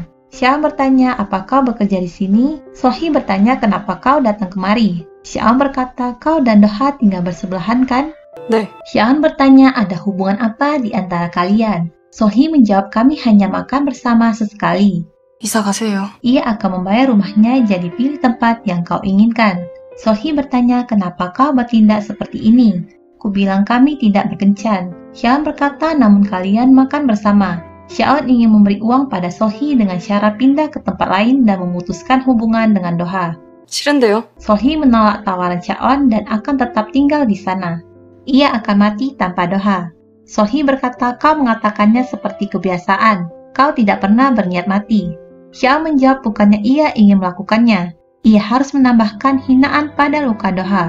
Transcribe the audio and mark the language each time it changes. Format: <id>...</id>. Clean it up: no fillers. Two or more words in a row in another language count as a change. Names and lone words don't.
<id>Shaon bertanya, apa kau bekerja di sini? So-hee bertanya, kenapa kau datang kemari? Shaon berkata, kau dan Do-ha tinggal bersebelahan kan?</id> <ko>네.</ko> <id>Shaon bertanya, ada hubungan apa di antara kalian? So-hee menjawab, kami hanya makan bersama sesekali.</id> <ko>이사 가세요.</ko> <id>Ia akan membayar rumahnya, jadi pilih tempat yang kau inginkan. So-hee bertanya, kenapa kau bertindak seperti ini? Ku bilang kami tidak berkencan. Shaon berkata, namun kalian makan bersama. Shaon ingin memberi uang pada So-hee dengan syarat pindah ke tempat lain dan memutuskan hubungan dengan Do-ha.</id> <ko>싫은데요?</ko> <id>So-hee menolak tawaran Shaon dan akan tetap tinggal di sana. Ia akan mati tanpa Do-ha. So-hee berkata, kau mengatakannya seperti kebiasaan. Kau tidak pernah berniat mati. Shaon menjawab bukannya ia ingin melakukannya. Ia harus menambahkan hinaan pada luka Do-ha.</id>